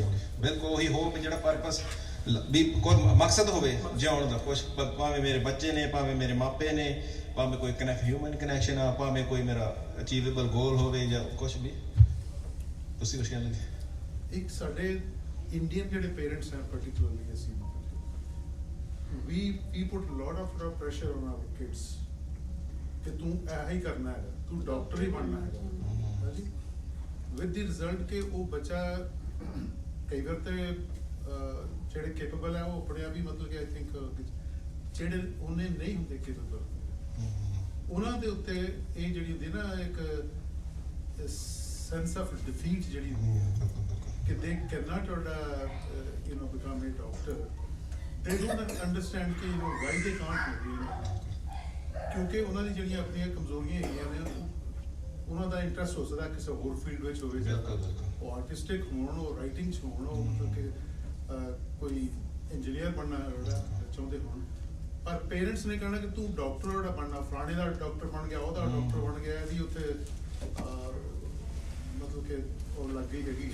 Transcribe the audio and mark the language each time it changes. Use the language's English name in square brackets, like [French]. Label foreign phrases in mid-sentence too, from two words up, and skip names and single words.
[Punjabi] ਬਿਲਕੁਲ ਉਹੀ ਹੋਪ, ਜਿਹੜਾ ਪਰਪਸ ਵੀ ਕੋਈ ਮਕਸਦ ਹੋਵੇ ਜਿਉਣ ਦਾ, ਕੁਛ ਭਾਵੇਂ ਮੇਰੇ ਬੱਚੇ ਨੇ, ਭਾਵੇਂ ਮੇਰੇ ਮਾਪੇ ਨੇ, ਭਾਵੇਂ ਕੋਈ [English] human connection [Punjabi] ਆ, ਭਾਵੇਂ ਕੋਈ ਮੇਰਾ [English] achievable goal [Punjabi] ਹੋਵੇ, ਜਾਂ ਕੁਛ ਵੀ. ਤੁਸੀਂ ਕੁਛ ਕਹਿਣ ਲੱਗੇ? ਇੱਕ ਸਾਡੇ ਇੰਡੀਅਨ ਜਿਹੜੇ ਪੇਰੈਂਟਸ ਹੈ particularly ਅਸੀਂ [English] we put a lot of pressure on our kids [Punjabi] ਕਿ ਤੂੰ ਇਹ ਹੀ ਕਰਨਾ ਹੈ, ਤੂੰ ਡਾਕਟਰ ਹੀ ਬਣਨਾ ਹੈ, [English] with the result [Punjabi] ਕਿ ਉਹ ਬੱਚਾ ਕਈ ਵਾਰ ਤੇ ਜਿਹੜੇ ਕੈਪੇਬਲ ਹੈ ਉਹ ਆਪਣੇ ਆਪ ਹੀ ਮਤਲਬ ਕਿ [English] I think [Punjabi] ਜਿਹੜੇ ਉਹਨੇ ਨਹੀਂ ਹੁੰਦੇ ਕੈਪੇਬਲ, ਉਹਨਾਂ ਦੇ ਉੱਤੇ ਇਹ ਜਿਹੜੀ ਹੁੰਦੀ ਨਾ ਇੱਕ [English] sense of defeat [Punjabi] ਜਿਹੜੀ ਹੁੰਦੀ ਹੈ ਕਿ [English] they cannot become a doctor. They don't understand ਕਿ why they can't, [Punjabi] ਕਿਉਂਕਿ ਉਹਨਾਂ ਦੀ ਜਿਹੜੀਆਂ ਆਪਣੀਆਂ ਕਮਜ਼ੋਰੀਆਂ ਹੈਗੀਆਂ ਨੇ, ਉਹਨਾਂ ਦਾ ਇੰਟਰਸਟ ਹੋ ਸਕਦਾ ਕਿਸੇ ਹੋਰ ਫੀਲਡ ਵਿੱਚ ਹੋਵੇ, ਉਹ ਆਰਟਿਸਟਿਕ ਹੋਣ, ਉਹ ਰਾਈਟਿੰਗ 'ਚ ਹੋਣ, ਉਹ ਮਤਲਬ ਕਿ ਕੋਈ ਇੰਜੀਨੀਅਰ ਬਣਨਾ ਚਾਹੁੰਦੇ ਹੋਣ, ਪਰ ਪੇਰੈਂਟਸ ਨੇ ਕਹਿਣਾ ਕਿ ਤੂੰ ਡਾਕਟਰ ਜਿਹੜਾ ਬਣਨਾ, ਫਲਾਣੇ ਦਾ ਡਾਕਟਰ ਬਣ ਗਿਆ, ਉਹਦਾ ਡਾਕਟਰ ਬਣ ਗਿਆ, ਇਹਦੀ ਉੱਥੇ ਮਤਲਬ ਕਿ ਉਹ ਲੱਗ ਗਈ ਹੈਗੀ.